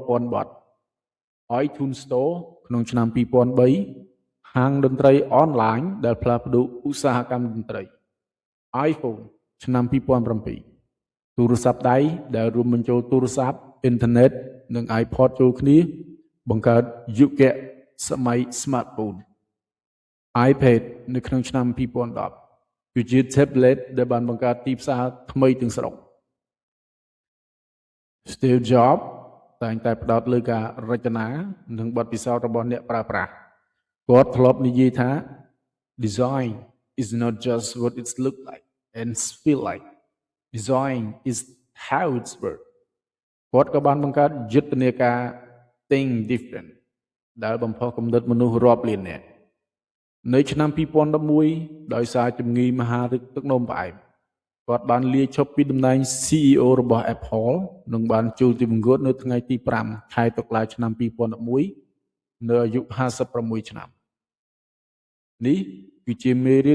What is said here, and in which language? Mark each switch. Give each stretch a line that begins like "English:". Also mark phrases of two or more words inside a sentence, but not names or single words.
Khmer: ពាន់បទ iTunes Store ក្នុងឆ្នាំ2003ហាងតន្ត្រីអនឡាញដែលផ្លាស់ប្ដូរឧស្សាហកម្មតន្ត្រី iPhone ឆ្នាំ2007ទូរស័ព្ទដៃដែលរួមបញ្ចូលទូរស័ព្ទអ៊ីនធឺណិតនិង iPod ចូលគ្នាបង្កើតយុគសម័យ Smartphone iPad នៅក្នុងឆ្នាំ2010គឺជា tablet ដែលបានបង្កើតទីផ្សារថ្មីទាំងស្រុង Steve Jobs តែងតែផ្ដោតលើការរចនានិងបទពិសោធន៍របស់អ្នកប្រើប្រាស់គាត់ធ្លាប់និយាយថា
English: design is not just what it look like and feel like design is how it's work
Khmer: គាត់ក៏បានបង្កើតយុទ្ធនាការ
English: think different
Khmer: ដែលបំផុសគំនិតមនុស្សរាប់លាននាក់នៅ ឆ្នាំ2011ដោយសារជំងឺមហាទឹកនោមផ្អែមគាត់បានលាឈប់ពីតំណែង CEO របស់ Apple និងបានចូលទីបង្គាប់នៅថ្ងៃទី5ខែតុលាឆ្នាំ2011នៅអាយុ56ឆ្នាំនេះគឺជាមេរៀ